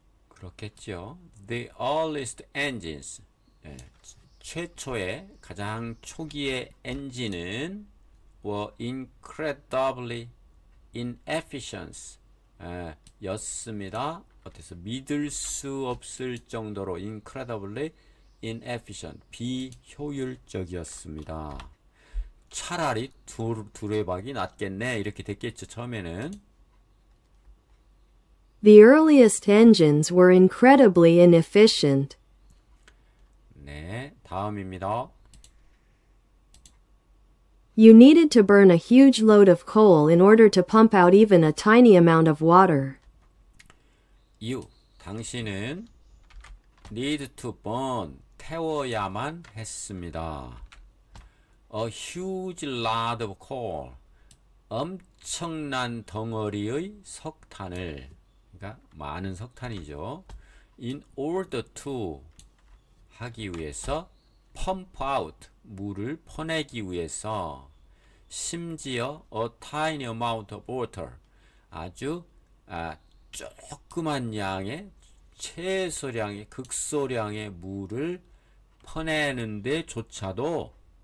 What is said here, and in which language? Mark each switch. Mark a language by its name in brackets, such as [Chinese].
[Korean] 그렇겠죠. [English] The earliest engines [Korean] 최초의 가장 초기의 엔진은 [English] were incredibly inefficient [Korean] 였습니다. 어때서 믿을 수 없을 정도로 [English] incredibly inefficient [Korean] 비효율적이었습니다. 차라리 두레박이 낫겠네 이렇게 됐겠죠. 처음에는 [English] The earliest engines were incredibly inefficient. [Korean] 네, 다음입니다. [English] You needed to burn a huge load of coal in order to pump out even a tiny amount of water. You, [Korean] 당신은 [English] need to burn, [Korean] 태워야만 했습니다. [English] A huge load of coal, [Korean] 엄청난 덩어리의 석탄을, 그러니까 많은 석탄이죠. [English] In order to [Korean] 하기 위해서 [English] pump out, [Korean] 물을 퍼내기 위해서 심지어 [English] a tiny amount of water, [Korean] 아주 조그만 양의 최소량의 극소량의 물을 퍼내는데 조차도